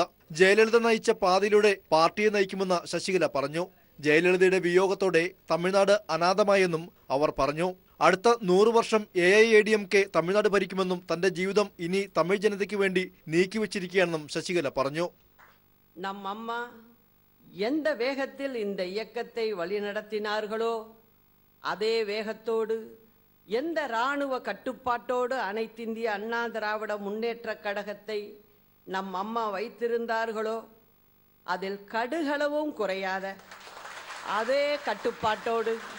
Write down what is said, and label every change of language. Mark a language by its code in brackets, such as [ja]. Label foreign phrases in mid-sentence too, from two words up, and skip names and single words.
[ml] ജയലളിത നയിച്ച പാതയിലൂടെ പാർട്ടിയെ നയിക്കുമെന്ന് ശശികല പറഞ്ഞു. ജയലളിതയുടെ വിയോഗത്തോടെ തമിഴ്നാട് അനാഥമായെന്നും അവർ പറഞ്ഞു. അടുത്ത 100 വർഷം AIADMK തമിഴ്നാട് ഭരിക്കുമെന്നും തന്റെ ജീവിതം ഇനി തമിഴ് ജനതയ്ക്ക് വേണ്ടി നീക്കിവെച്ചിരിക്കുകയാണെന്നും ശശികല പറഞ്ഞു. [ta] നമ്മമ്മ எந்த வேகத்தில் இந்த இயக்கத்தை வழிநடத்தினார்களோ அதே வேகத்தோடு எந்த இராணுவ கட்டுப்பாட்டோடு அனைத்திந்திய அண்ணா திராவிட முன்னேற்றக் கழகத்தை நம் அம்மா வைத்திருந்தார்களோ அதில் கடுகளவும் குறையாத அதே கட்டுப்பாட்டோடு